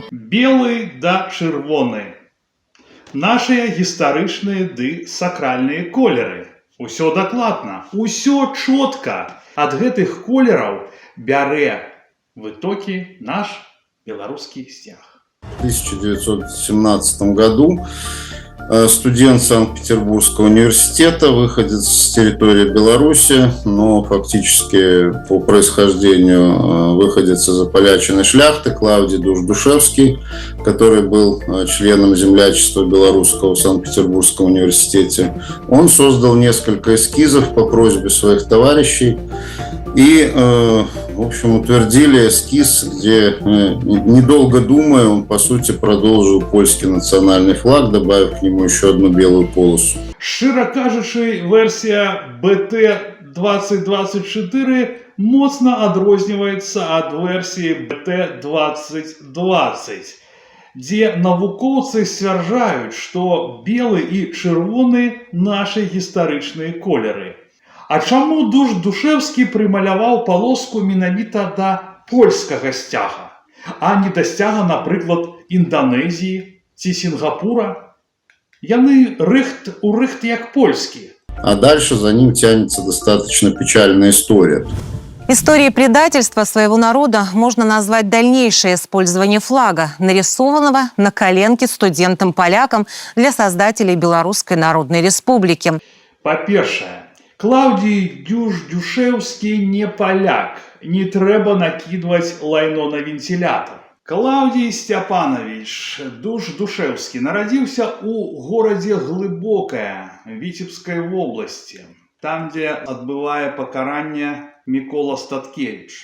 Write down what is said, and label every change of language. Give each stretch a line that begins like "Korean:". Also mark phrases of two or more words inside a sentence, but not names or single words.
Belarusian: Белы да чырвоны. Нашыя гістарычныя ды сакральныя колеры. Усё дакладна, усё чётка. Ад гэтых колераў бярэ вытокі наш беларускі сцяг.
Russian: В 1917 году студент Санкт-Петербургского университета, выходец с территории Беларуси, но фактически по происхождению выходец из ополяченной шляхты, Клавдий Душ-Душевский, который был членом землячества белорусского в Санкт-Петербургском университете. Он создал несколько эскизов по просьбе своих товарищей и, в общем, утвердили эскиз, где, недолго думая, он, по сути, продолжил польский национальный флаг, добавив к нему еще одну белую полосу.
Belarusian: Шчыра кажучы, версія БТ-2024 моцна адрозніваецца ад версіі БТ-2020, дзе навукоўцы сцвярджаюць, што белы і чырвоны нашы гістарычныя колеры. А чаму Душ-Душевскі прымаляваў палоску менавіта да польскага сцяга, а не да сцяга, напрыклад, Інданезіі ці Сінгапура? Яны у рыхт як польскі.
Russian: А дальше за ним тянется достаточно печальная история. Историей предательства своего народа можно назвать дальнейшее использование флага, нарисованного на коленке студентам-полякам для создателей Белорусской Народной Республики.
Belarusian: Па-першае, Клаўдій Душ-Душевскі не паляк, не трэба накидывать лайно на вентилятор. Клаўдій Сцяпанович Душ-Душевскі нарадзіўся у горадзе Глыбокая Віцебскай вобласці, там, дзе адбывае пакаранне Мікола Статкевіч.